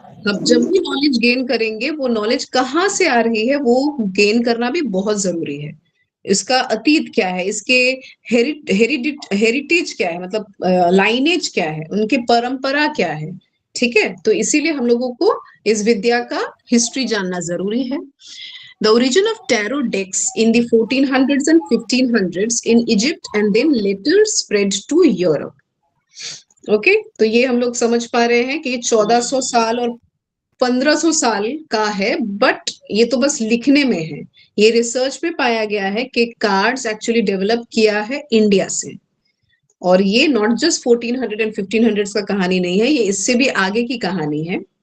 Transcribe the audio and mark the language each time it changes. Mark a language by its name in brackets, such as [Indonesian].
[Hindi] अब जब भी नॉलेज गेन करेंगे, वो नॉलेज कहाँ से आ रही है वो गेन करना भी बहुत जरूरी है। इसका अतीत क्या है, इसके हेरिटेज क्या है, मतलब लाइनेज क्या है, उनकी परंपरा क्या है। ठीक है, तो इसीलिए हम लोगों को इस विद्या का हिस्ट्री जानना जरूरी है। [English] The origin of tarot decks in the 1400s and 1500s in Egypt and then later spread to Europe. [Hindi] Okay, तो ये हम लोग समझ पा रहे हैं कि 1400 साल और 1500 साल का है, बट ये तो बस लिखने में है। ये रिसर्च में पाया गया है कि कार्ड्स एक्चुअली डेवलप किया है इंडिया से, और ये [English] not just 1400 and 1500 [Hindi] का कहानी नहीं है, ये इससे भी आगे की कहानी है।